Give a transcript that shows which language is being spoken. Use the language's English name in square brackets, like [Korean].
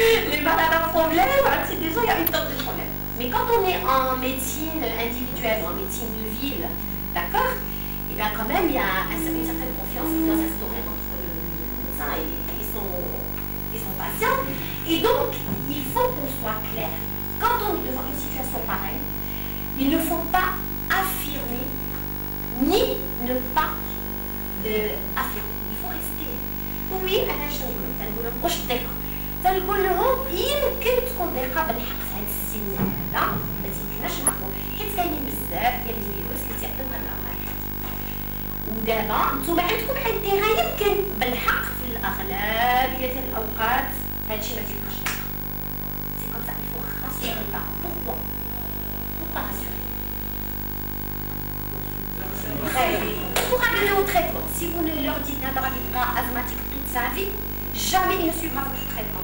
[French] Les malades à problème, c'est déjà, il y a une tonne de problèmes. Mais quand on est en médecine individuelle ou en médecine de ville, d'accord, et bien quand même, il y a une certaine confiance qui doit s'instaurer entre le médecin et son patient. Et donc, il faut qu'on soit clair. Quand on est devant une situation pareille, il ne faut pas affirmer ni ne pas affirmer. Il faut rester. [Arabic] Oui, أنا شنو نقول لهم واش الثقة؟ تنقول لهم يمكن تكون ثقة بالحق في هذا السن هذا ما تيمكنناش نعرفوا حيت كاينين بزاف ديال الفيروس اللي تيعطيو هاد الأمراض. ودابا نتوما عندكم انتباه يمكن بالحق في الأغلبية ديال الأوقات هادشي ما تيبقاش ثقة. [French] سي كوم سا il faut rassurer les parents. Pourquoi rassurer? Pour adhérer au traitement, si vous ne leur dites un paradigme asthmatique toute sa vie, jamais il ne suivra votre traitement.